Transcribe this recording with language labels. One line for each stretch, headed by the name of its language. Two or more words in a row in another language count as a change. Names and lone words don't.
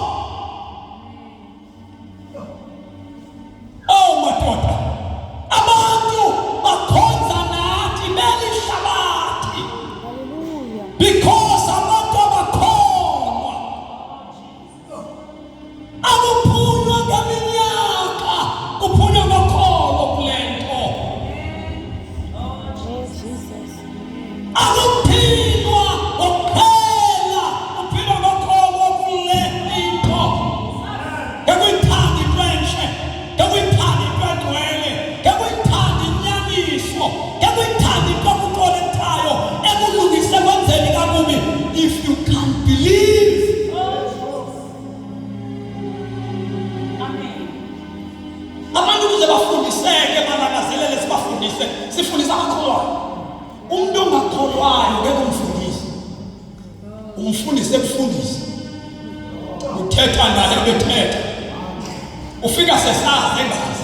Xhosa: Oh madoda, abantu bakhonza nathi belihlabathi Hallelujah. because abantu abakholwa akuphunywa ngeminyaka, kuphunywa ngokholo kule nto. Oh, Jesus. Akuphilwa ngokuphela, kuphilwa ngokholo kule nto. Ngekuyithanda into entle, ngekuyithanda into engcwele, ngekuyithanda inyaniso, ngekuyithanda into ekuqolethayo, ekulungise kwenzeni kakubi.
English: If you can believe,
Xhosa: abantu ukuze bafundiseke balangazelele sibafundise, sifundisa abakholwayo. Umuntu ongakholwayo ngeke umfundise, umfundise kufundisa, uthetha naye bethetha, ufika sesazi engazi.